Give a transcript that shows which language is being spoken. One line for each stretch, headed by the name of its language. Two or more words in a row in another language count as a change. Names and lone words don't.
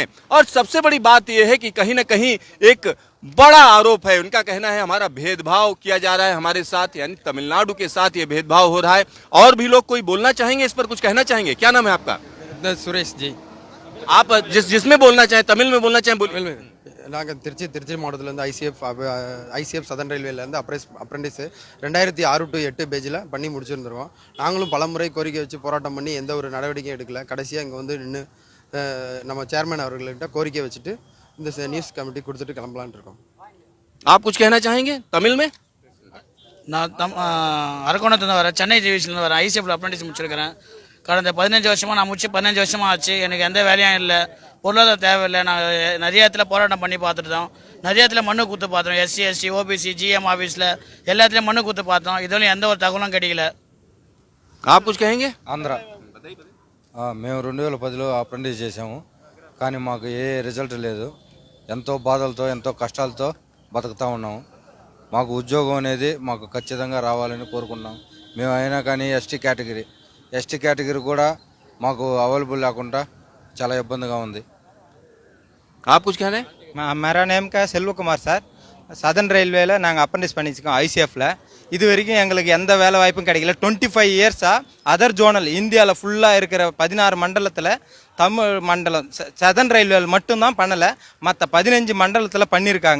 Hindi: और सबसे बड़ी बात यह है कि कहीं ना कहीं एक बड़ा आरोप है, उनका कहना है हमारा भेदभाव किया जा रहा है हमारे साथ, यानी तमिलनाडु के साथ ये भेदभाव हो रहा है। और भी लोग कोई बोलना चाहेंगे इस पर, कुछ कहना चाहेंगे? क्या नाम है आपका? सुरेश जी। आप जिसमें बोलना चाहें, तमिल में बोलना चाहें
Tamil: தமிழ் நாங்கள் திருச்சி மாவட்டத்துலேருந்து ஐசிஎஃப் சதன் ரயில்வேலேருந்து அப்ரெண்டிஸு 2006 to 8 பேஜில் பண்ணி முடிச்சிருந்துருக்கோம். நாங்களும் பலமுறை கோரிக்கை வச்சு போராட்டம் பண்ணி எந்த ஒரு நடவடிக்கையும் எடுக்கல. கடைசியாக இங்கே வந்து நின்று நம்ம சேர்மேன் அவர்கள்கிட்ட கோரிக்கை வச்சுட்டு இந்த
English: news committee
Tamil: கொடுத்துட்டு கிளம்பலான்னு இருக்கோம்.
Hindi: आप कुछ कहना चाहेंगे तमिल में?
Tamil: நான் அரக்கோணத்துலேருந்து வரேன், சென்னை டிவிஷன்லேருந்து வரேன். ICFல அப்ரெண்டிஸ் முடிச்சிருக்கிறேன். கடந்த 15 வருஷமாக நான் முடிச்சு 15 வருஷமாக ஆச்சு. எனக்கு எந்த வேலையும் இல்லை, பொருளாதார தேவையில்லை. நாங்கள் நிறைய இடத்துல போராட்டம் பண்ணி பார்த்துட்டோம், நிறைய இடத்துல மனு கொடுத்து பார்த்தோம். SC/ST OBC GM ஆஃபீஸில் எல்லாத்துலேயும் மனு கொடுத்து பார்த்தோம். இதுவரையும் எந்த ஒரு தகவலும் கிடைக்கல.
Hindi: आप कुछ कहेंगे?
Telugu: ఆంధ్ర మేము 2010లో అప్రెంటిస్ చేసాము, కానీ మాకు ఏ రిజల్ట్ లేదు. ఎంతో బాధలతో ఎంతో కష్టాలతో బతుకుతూ ఉన్నాము. మాకు ఉద్యోగం అనేది మాకు ఖచ్చితంగా రావాలని కోరుకున్నాం. మేము అయినా కానీ
English: ST category
Telugu: కూడా మాకు అవైలబుల్ లేకుండా చాలా ఇబ్బందిగా ఉంది.
Hindi: आप कुछ कह रहे हैं? मेरा नेम का
Tamil: செல்வ குமார் சார். சதன் ரயில்வேல நாங்கள் அப்ரெண்டிஸ் பண்ணிச்சிருக்கோம் ICFல. இது வரைக்கும் எங்களுக்கு எந்த வேலை வாய்ப்பும் கிடைக்கல. 25 இயர்ஸாக
English: other zonal
Tamil: இந்தியாவில் ஃபுல்லாக இருக்கிற 16 மண்டலத்தில் தமிழ் மண்டலம் சதன் ரயில்வேல மட்டும்தான் பண்ணலை, மற்ற 15 மண்டலத்தில் பண்ணியிருக்காங்க.